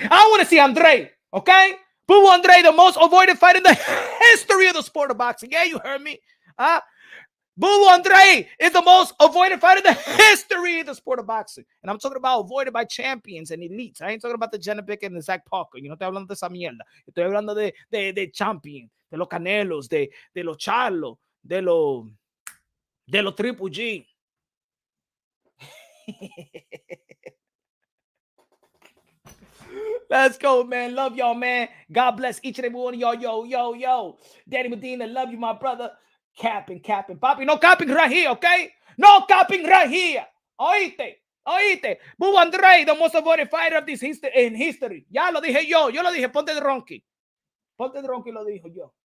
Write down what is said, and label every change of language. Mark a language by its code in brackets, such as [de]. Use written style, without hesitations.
[en] I want to see Andre, okay? Boo Andre, the most avoided fight in the history of the sport of boxing. Yeah, you heard me. Boo Andre is the most avoided fight in the history of the sport of boxing. And I'm talking about avoided by champions and elites. I ain't talking about the Genovic and the Zach Parker. You know, [es] estoy hablando de esa mierda. Estoy hablando de champion, de los Canelos, de los Charlo, de los Triple G. [en] Let's go, man. Love y'all, man. God bless each and every one of y'all. Yo. Danny Medina, love you, my brother. Capping. Papi, no capping right here, okay? No capping right here. [es] Oíste. [en] Boo Andre, the most avoided fighter of this in history. [es] Ya lo dije yo lo dije. Ponte de Ronky lo dijo yo.